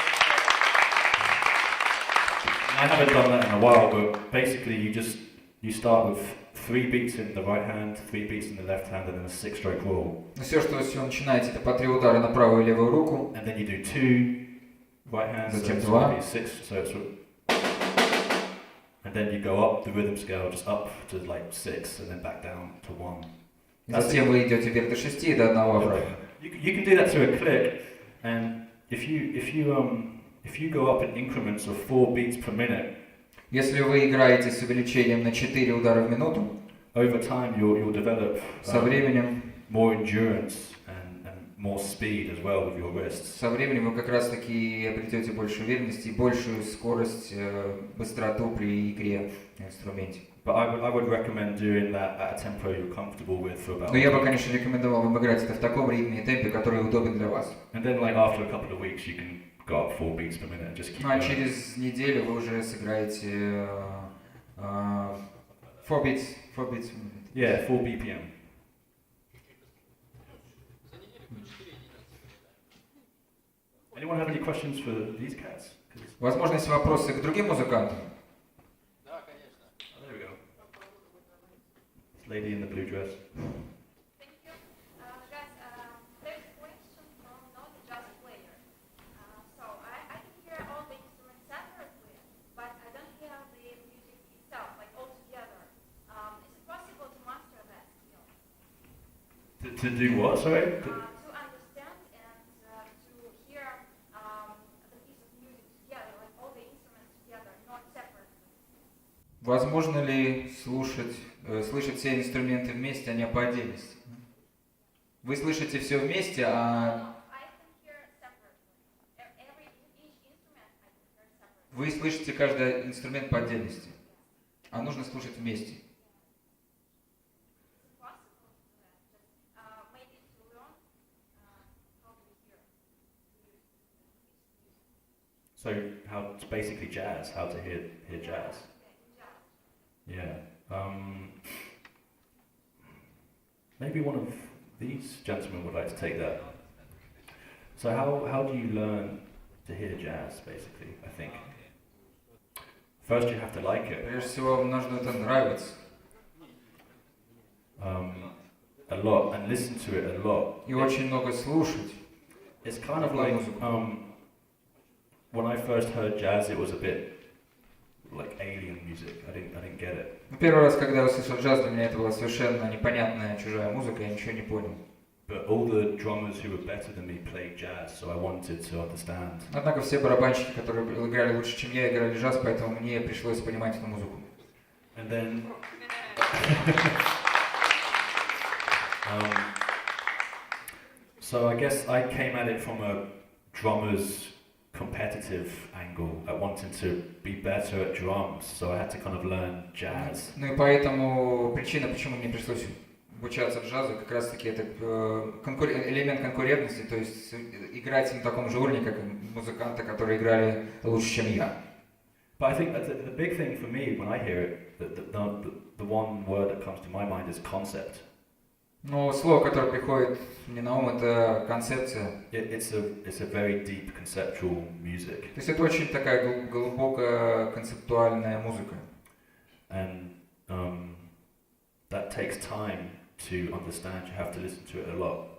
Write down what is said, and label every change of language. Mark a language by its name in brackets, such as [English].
[English] I haven't done that in a while, but basically you start with 3 beats in the right hand, 3 beats in the left hand, and then a 6-stroke roll. [Russian] Но все, что вы начинаете, это по 3 удара на правую и левую руку. [English] And then you do 2 right hands, so [Russian] Затем [English] it's 2. gonna be 6, so it's... And then you go up the rhythm scale, just up to like 6, and then back down to 1. [Russian] Затем вы идете вверх до 6 и до 1 обратно. [English] You can do that to a click, and if you go up in increments of 4 beats per minute, [Russian] Если вы играете с увеличением на 4 удара в минуту, [English] over time you'll develop [Russian] со временем, [English] more endurance and more speed as well with your wrists. [Russian] со временем вы как раз таки обретете больше уверенности и большую скорость, быстроту при игре на инструменте. [English] But I would recommend doing that at a tempo you're comfortable with for about. [Russian] Но я бы, конечно, рекомендовал вам играть это в таком ритме и темпе, который удобен для вас. [English] And then, like after a couple of weeks, you can go up 4 beats per minute and just keep [Russian] Ну а [English] going. [Russian] через неделю вы уже сыграете [English] 4 beats per minute. Yeah, 4 BPM. Anyone have any questions for these cats? [Russian] Возможно, есть вопросы к другим музыкантам? Да, конечно. [English] Oh, there we go. This lady in the blue dress. Thank you. Guys, there's a question from not a jazz player. So I can hear all the instruments separately, but I don't hear the music itself, like all together. Is it possible to master that skill? To do what, sorry? To understand and to hear the piece of music together, like all the instruments together, not separately. [Russian] Возможно ли слышать все инструменты вместе, а не по отдельности? Вы слышите все вместе, а [English] I can hear separately. Each instrument I can hear separately. [Russian] вы слышите каждый инструмент по отдельности, а нужно слушать вместе. [English] Possible to do that, just maybe to learn how to hear. So how it's basically jazz, how to hear jazz. Yeah. Maybe one of these gentlemen would like to take that. So how do you learn to hear jazz, basically, I think? First, you have to like it. [Russian] Прежде всего, вам нужно это нравиться. [English] A lot, and listen to it a lot. [Russian] И очень много слушать. [English] It's kind of like, when I first heard jazz, it was a bit like alien music. I didn't get it. [Russian] Первый раз, когда я услышал джаз, для меня это была совершенно непонятная чужая музыка, я ничего не понял. [English] But all the drummers who were better than me played jazz, so I wanted to understand. [Russian] Однако все барабанщики, которые играли лучше, чем я, играли джаз, поэтому мне пришлось понимать эту музыку. [English] And then, so I guess I came at it from a drummer's competitive angle, at wanting to be better at drums, so I had to kind of learn jazz. [Russian] Ну и поэтому причина, почему мне пришлось обучаться джазу, как раз таки это элемент конкурентности, то есть играть на таком же уровне, как музыканты, которые играли лучше, чем я. [English] But I think the big thing for me when I hear it, the one word that comes to my mind is concept. [Russian] Но слово, которое приходит мне на ум, это концепция. [English] It's a very deep conceptual music. [Russian] То есть это очень такая глубокая концептуальная музыка. [English] And that takes time to understand. You have to listen to it a lot.